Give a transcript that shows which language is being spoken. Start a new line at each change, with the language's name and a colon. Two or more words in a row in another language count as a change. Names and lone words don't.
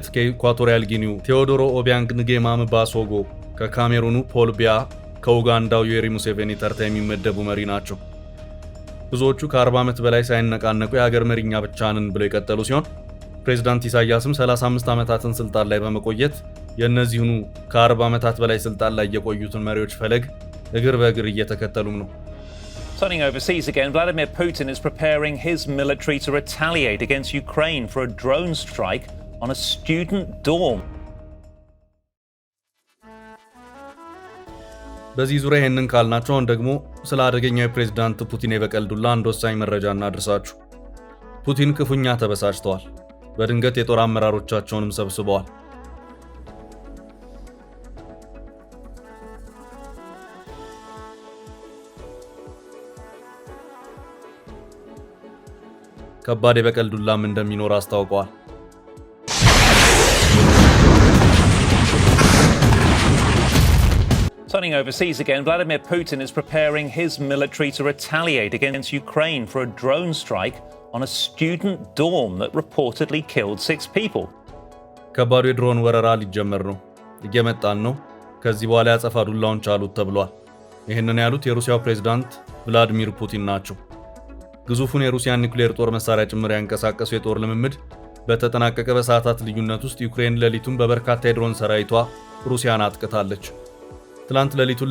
Amharic: ከኢኳቶሪያል ጊኒው ቴዎዶሮ ኦቢያንግ ንጌማ ምባሶጎ፣ ከካሜሩኑ ፖል ቢያ፣ ከኡጋንዳው ዩዌሪ ሙሴቬኒ ተርታ የሚመደቡ መሪ ናቸው። ብዙዎቹ ከ40 ዓመት በላይ ሳይነቃነቁ የሀገር መሪኛ ብቻ ነን ብለው የቀጠሉ ሲሆን ፕሬዝዳንት ኢሳያስም 35 ዓመታትን ስልጣን ላይ በመቆየት የእነዚህኑ ከ40 ዓመታት በላይ ስልጣን ላይ የቆዩትን መሪዎች ፈለግ እግር በእግር እየተከተሉም ነው።
English: Turning overseas again, Vladimir Putin is preparing his military to retaliate against Ukraine for a drone strike on a student dorm.
Amharic: በዚህ ዙሪያ ይህንን ካልናቸው አሁን ደግሞ ስለ አደገኛው የፕሬዝዳንት ፑቲን የበቀል ዱላ አንድ ወሳኝ መረጃ እናድርሳችሁ። ፑቲን ክፉኛ ተበሳጭተዋል። በድንገት የጦር አመራሮቻቸውንም ሰብስበዋል። ከባድ የበቀል ዱላም እንደሚኖር አስታውቀዋል።
English: Turning overseas again, Vladimir Putin is preparing his military to retaliate against Ukraine for a drone strike on a student dorm that reportedly killed 6 people.
Amharic: ከባዱ የድሮን ወረራ ሊጀመር ነው። እየመጣን ነው። ከዚህ በኋላ ያጸፋ ዱላውን ቻሉት ተብሏል። ይህንን ያሉት የሩሲያው ፕሬዝዳንት ቭላዲሚር ፑቲን ናቸው። ግዙፉን የሩሲያን ኒውክሌር ጦር መሳሪያ ጭምር ያንቀሳቀሱ የጦር ልምምድ በተጠናቀቀ በሰዓታት ልዩነት ውስጥ ዩክሬን ሌሊቱን በበርካታ የድሮን ሰራዊቷ ሩሲያን አጥቅታለች። ትላንት ሌሊቱን